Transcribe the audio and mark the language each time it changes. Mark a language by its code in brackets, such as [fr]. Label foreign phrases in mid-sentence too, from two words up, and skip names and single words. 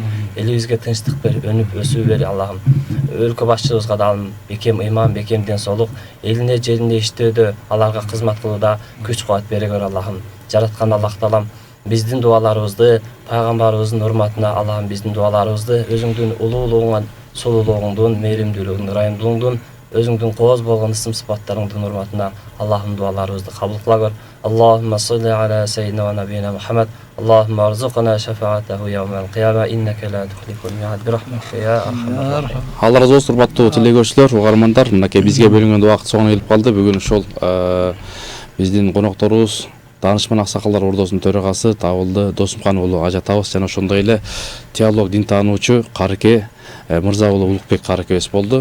[ky] Элибизге тынчтык бер, өнүп өсүү бер. Аллахым өлкө башчыбызга да бекем ыйман, бекем ден соолук, элине жерине иштөөдө, аларга кызмат кылууда күч кубат бере көр. Аллахым жараткан Аллах Таалам биздин дуаларыбызды, пайгамбарыбыздын урматына Аллахым биздин дуаларыбызды өзүңдүн улуулугуңан, сулуулугуңдун, мээримдүүлүгүңдүн, ырайымдуулугуңдун, өзүңдүн кооз болгон ысым сыпаттарыңдын урматына Аллахым дуаларыбызды кабыл кыла көр. [ar] اللهم صل على سيدنا ونبينا محمد اللهم ارزقنا شفاعته يوم القيامة إنك لا تخلف الميعاد برحمتك يا أرحم الراحمين. [ky] Алла разы болсун, урматтуу телекөрүүчүлөр, угармандар. Мынакей бизге бөлүнгөн убакыт соңуна келип калды. Бүгүн ошол биздин конокторубуз Данышман аксакалдар ордосунун төрагасы Табылды Досумхан уулу Ажатабыз жана ошондой эле теолог, дин таануучу Карке Мырза уулу Улукбек Карекебиз болду.